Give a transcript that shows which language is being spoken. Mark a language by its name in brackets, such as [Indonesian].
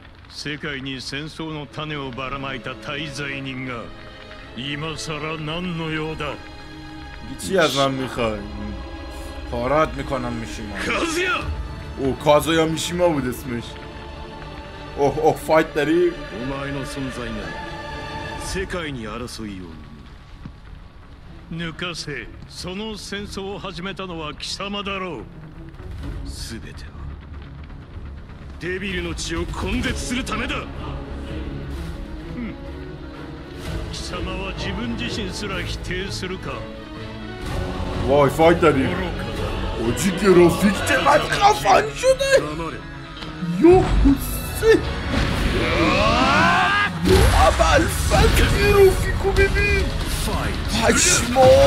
[Japanese] 世界に戦争の種をばらまいた大罪人が今さら何の用だ。 [Persian] چی از من میخوای؟ پارات میکنم میشیما. [Japanese] カズヤ [Persian] او کازویا میشیما بود اسمش. اوه فایت داری؟ [Japanese] お前の存在が世界に争いを抜かせ。その戦争を始めたのは貴様だろう。全てはデビルの血を根絶するためだ。貴様は自分自身すら否定するか。 [Persian] وای فایت داریم. اوجی گرافیک چقدر خفن شده. یو حسین ابوالفضل گرافیکو ببین پشما.